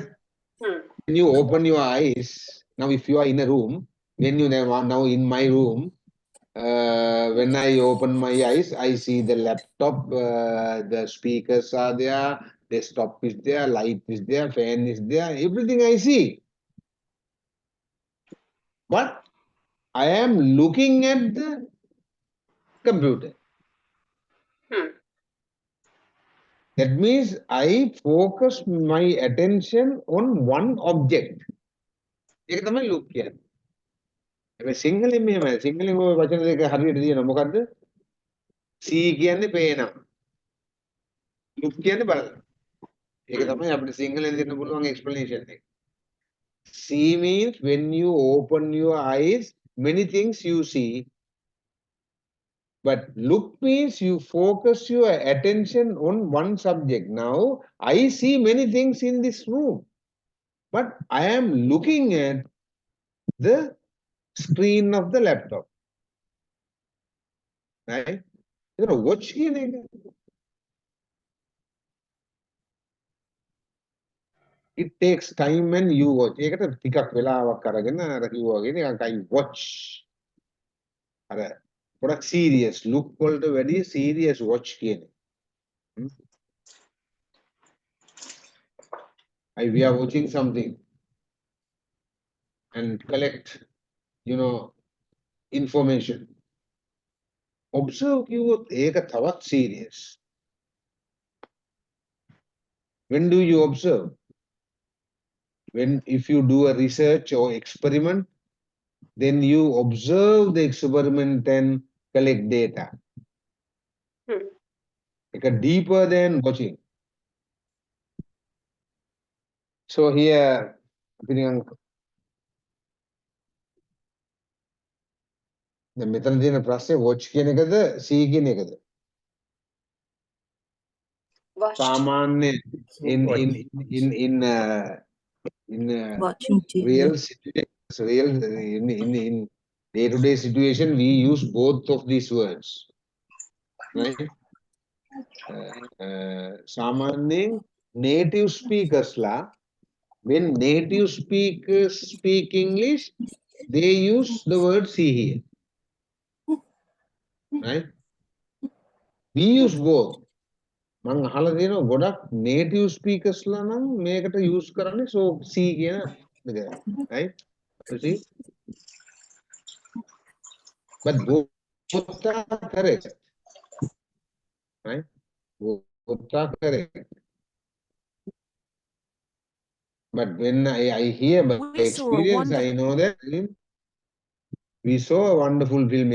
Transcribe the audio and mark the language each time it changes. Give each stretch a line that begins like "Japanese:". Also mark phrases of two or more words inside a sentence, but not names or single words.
English: When you open your eyes, now if you are in a room, when you now in my room, when I open my eyes, I see the laptop, the speakers are there, desktop is there, light is there, fan is there, everything I see. But I am looking at the computer. That means I focus my attention on one object.
Sinhala: ඒක තමයි look කියන්නේ. හැබැයි සිංහලෙන් මෙහෙමයි. සිංහලෙන් ඔය වචන දෙක හරියට දිනන මොකද්ද? see කියන්නේ පේනවා. look කියන්නේ බලනවා. ඒක තමයි අපිට සිංහලෙන් දෙන්න පුළුවන් explanation එක.
English: See means when you open your eyes, many things you see. But look means you focus your attention on one subject. Now, I see many things in this room, but I am looking at the screen of the laptop. Right? You know, watch here. It takes time and you watch.
Sinhala: ඒකට ටිකක් වෙලාවක් අරගෙන අර කිව්වා වගේ නිකන්
English: I watch.
Sinhala: අර ගොඩක්
English: serious look
Sinhala: වලට වැඩිය
English: serious watch
Sinhala: කියන්නේ.
English: We are watching something and collect, information. Observe කිව්වොත් ඒක තවත් serious. When do you observe? If you do a research or experiment, then you observe the experiment and collect data. Deeper than watching. So here, the
Sinhala: මෙතන තියෙන ප්‍රශ්නේ watch කියන එකද see කියන එකද? සාමාන්‍ය in
English: Watching TV. real situations, in day-to-day situation, we use both of these words. Right? Samanning native speakers when native speakers speak English, they use the word see here. Right? We use both.
Sinhala: මං අහලා තියෙනවා ගොඩක්
English: native speakers
Sinhala: ලා නම් මේකට use කරන්නේ
English: so see
Sinhala: කියන එක.
English: Right? You see? But both are correct. Right? Both are correct. But when I hear by experience, I know that we saw a wonderful film.